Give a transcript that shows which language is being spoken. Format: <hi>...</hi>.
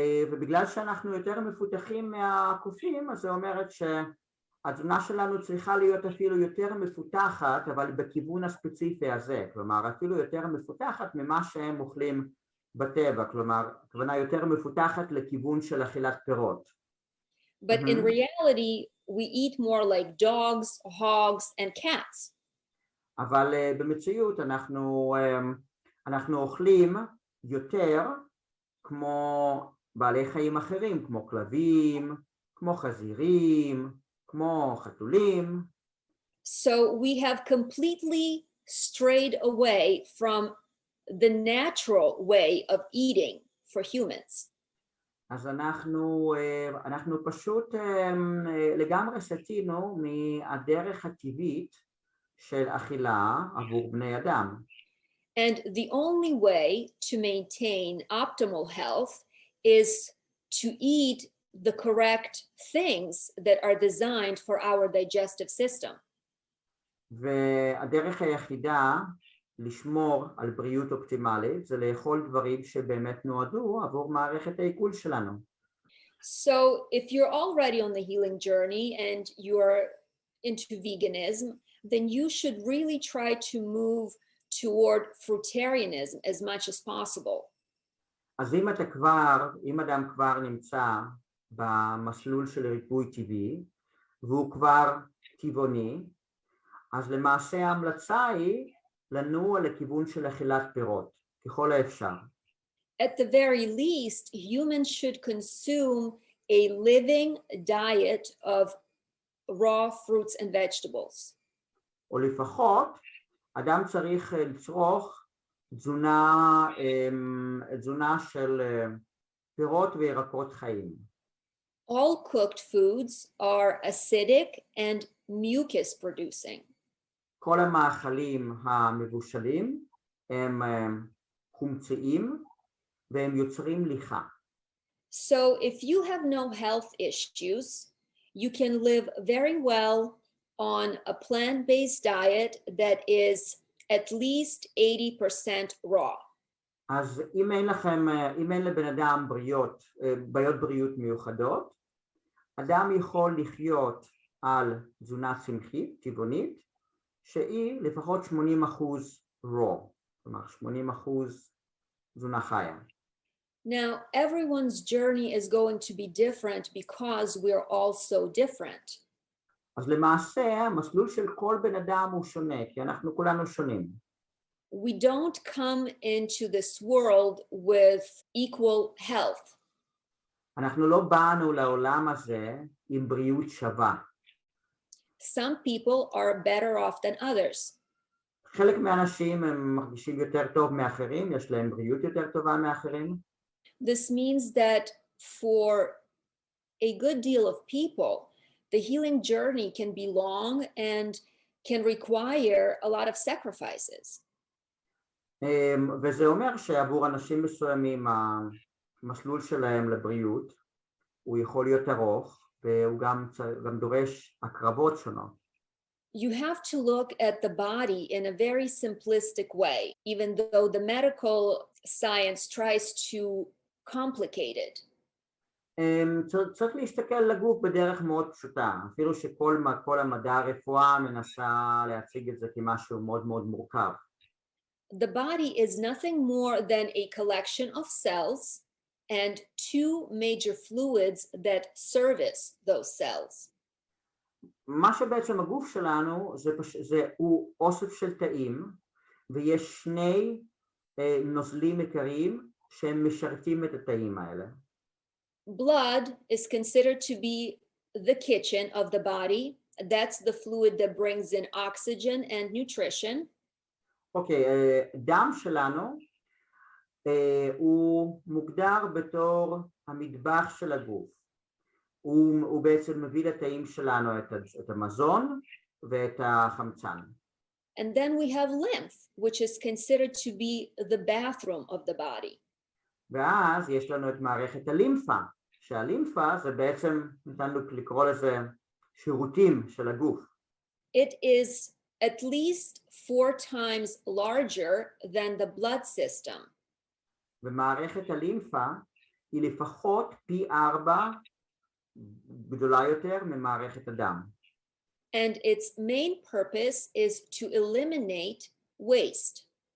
<he>ובגלל שאנחנו יותר מפותחים מהקופים, אז זה אומרת שהתזונה שלנו צריכה להיות אפילו יותר מפותחת, אבל בכיוון הספציפי הזה, כלומר, אפילו יותר מפותחת ממה שהם אוכלים בטבע, כלומר, הכוונה יותר מפותחת לכיוון של אכילת פירות.</he> <en>But in reality, we eat more like dogs, hogs, and cats.</en> <he>אבל במציאות אנחנו אוכלים יותר כמו בעלי חיים אחרים, כמו כלבים, כמו חזירים, כמו חתולים.</he> <en>So we have completely strayed away from the natural way of eating for humans.</en> <he>אז אנחנו פשוט לגמרי סטינו מהדרך הטבעית של אכילה עבור בני אדם.</he> <en>And the only way to maintain optimal health is to eat the correct things that are designed for our digestive system.</en> <he>והדרך היחידה לשמור על בריאות אופטימלית זה לאכול דברים שבאמת נועדו עבור מערכת העיכול שלנו.</he> <en>So if you're already on the healing journey and you're into veganism, then you should really try to move toward fruitarianism as much as possible.</en> <he>אז אם אדם כבר נמצא במסלול של ריפוי טבעי והוא כבר טבעוני, אז למעשה ההמלצה היא לנוע לכיוון של אכילת פירות, ככל האפשר.</he> <en>At the very least, humans should consume a living diet of raw fruits and vegetables.</en> <he>או לפחות, אדם צריך לצרוך תזונה של פירות וירקות חיים.</he> <en>All cooked foods are acidic and mucus producing.</en> <he>כל המאכלים המבושלים הם חומציים והם יוצרים ליחה.</he> <en>So if you have no health issues, you can live very well on a plant-based diet that is at least 80% raw.</en> <he>אז אם אין לבן אדם בעיות בריאות מיוחדות, אדם יכול לחיות על תזונה צמחית, טבעונית, שהיא לפחות 80% raw, כלומר 80% תזונה חיה.</he> <en>Now, everyone's journey is going to be different because we're all so different.</en> <he>אז למעשה, המסלול של כל בן אדם הוא שונה, כי אנחנו כולנו שונים.</he> <en>We don't come into this world with equal health.</en> <he>אנחנו לא באנו לעולם הזה עם בריאות שווה.</he> <en>Some people are better off than others.</en> <he>חלק מהאנשים הם מרגישים יותר טוב מאחרים, יש להם בריאות יותר טובה מאחרים.</he> <en>This means that for a good deal of people, the healing journey can be long and can require a lot of sacrifices.</en> <he>וזה אומר שעבור אנשים מסוימים המסלול שלהם לבריאות הוא יכול להיות ארוך והוא גם דורש הקרבות שונות.</he> <en>You have to look at the body in a very simplistic way, even though the medical science tries to complicate it.</en> <he>צריך להסתכל לגוף בדרך מאוד פשוטה, אפילו שכל המדע הרפואה מנסה להציג את זה כמשהו מאוד מאוד מורכב.</he> <en>The body is nothing more than a collection of cells and two major fluids that service those cells.</en> <he>מה שבעצם הגוף שלנו הוא אוסף של תאים, ויש שני נוזלים עיקריים שהם משרתים את התאים האלה.</he> <en>Blood is considered to be the kitchen of the body. That's the fluid that brings in oxygen and nutrition.</en> <he>אוקיי, דם שלנו הוא מוגדר בתור המטבח של הגוף. הוא בעצם מביא לתאים שלנו את המזון ואת החמצן.</he> <en>And then we have lymph, which is considered to be the bathroom of the body.</en> <he>ואז יש לנו את מערכת הלימפה, שהלימפה זה בעצם, ניתן לקרוא לזה שירותים של הגוף.</he> <en>It is at least 4 times larger than the blood system.</en> <he>ומערכת הלימפה היא לפחות פי 4 גדולה יותר ממערכת הדם.</he> <en>And its main purpose is to eliminate waste.</en>